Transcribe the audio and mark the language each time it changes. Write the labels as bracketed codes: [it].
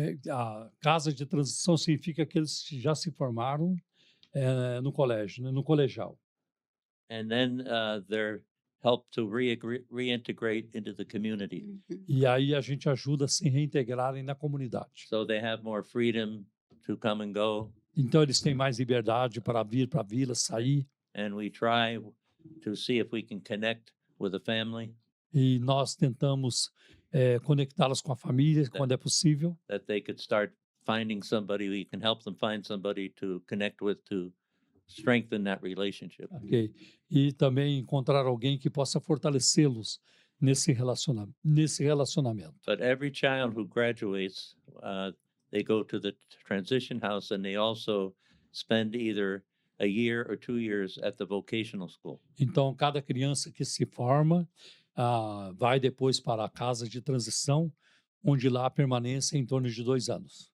[pt] A casa de transição significa que eles já se formaram no colégio, né, no colegial. [en] And then they're helped to reintegrate into the community. [pt] E aí a gente ajuda a se reintegrarem na comunidade. [en] So they have more freedom to come and go. [pt] Então eles têm mais liberdade para vir para a vila, sair. [en] And we try to see if we can connect with a family. [pt] E nós tentamos conectá-los com a família quando é possível. [en] That they could start finding somebody, we can help them find somebody to connect with to strengthen that relationship. Okay. [pt] E também encontrar alguém que possa fortalecê-los nesse relacionamento. [en] But every child who graduates, they go to the transition house and they also spend either a year or 2 years at the vocational school. [pt] Então, cada criança que se forma vai depois para a casa de transição, onde lá permanece em torno de 2 anos.